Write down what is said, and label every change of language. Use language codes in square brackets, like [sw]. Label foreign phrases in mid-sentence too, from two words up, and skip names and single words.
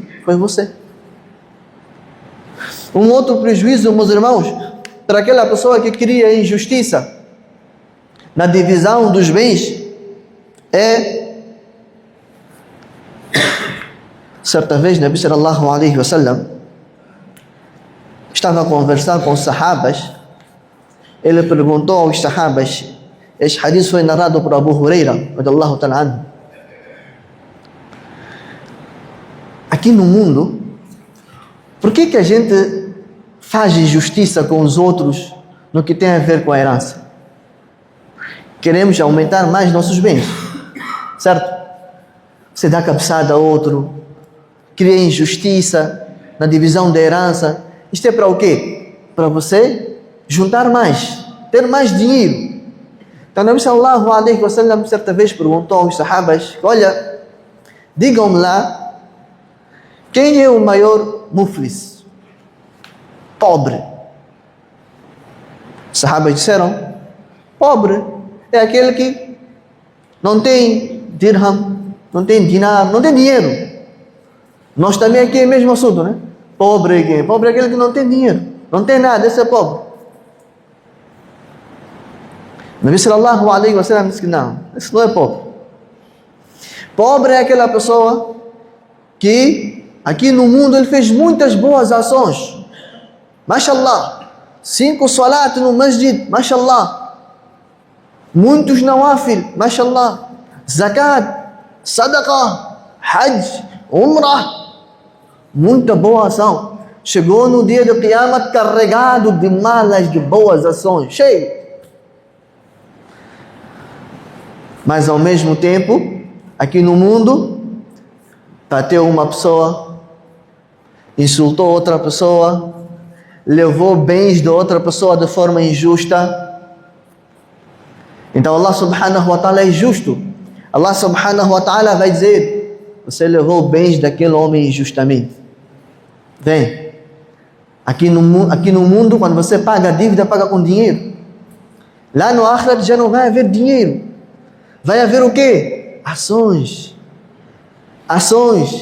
[pt] Foi você. Um outro prejuízo, meus irmãos, para aquela pessoa que cria injustiça na divisão dos bens, é, certa vez [ar] نبي صلى الله عليه وسلم [pt] estava a conversar com os sahabas. Ele perguntou aos sahabas, este hadith foi narrado por Abu Huraira [ar] رضي الله تعالى عنه: [pt] aqui no mundo, por que a gente faz injustiça com os outros no que tem a ver com a herança? Queremos aumentar mais nossos bens, certo? Você dá cabeçada a outro, cria injustiça na divisão da herança. Isto é para o quê? Para você juntar mais, ter mais dinheiro. Então [ar] نبي صلى الله عليه وسلم [pt] certa vez perguntou aos sahabas: olha, digam-me lá, quem é o maior muflis? Pobre. Os sahabas disseram: pobre é aquele que não tem dirham, não tem dinar, não tem dinheiro. Nós também aqui é o mesmo assunto, né? Pobre é quem? Pobre é aquele que não tem dinheiro, não tem nada, esse é pobre. [ar] نبي صلى الله عليه وسلم [pt] disse que não, esse não é pobre. Pobre é aquela pessoa que aqui no mundo ele fez muitas boas ações, mashallah, 5 salat no masjid, mashallah, muitos [ar] نوافل، ما شاء الله، زكاة، صدقة، حج، عمرة, [pt] muita boa ação. Chegou no dia do Qiyamah carregado de malas de boas ações, cheio. Mas ao mesmo tempo, aqui no mundo, bateu uma pessoa, insultou outra pessoa, levou bens de outra pessoa de forma injusta. Então [ar] الله سبحانه وتعالى [pt] é justo. [ar] الله سبحانه وتعالى [pt] vai dizer: você levou bens daquele homem injustamente. Vem, aqui no mundo, quando você paga a dívida, paga com dinheiro. Lá no Akhirat já não vai haver dinheiro. Vai haver o quê? Ações. Ações.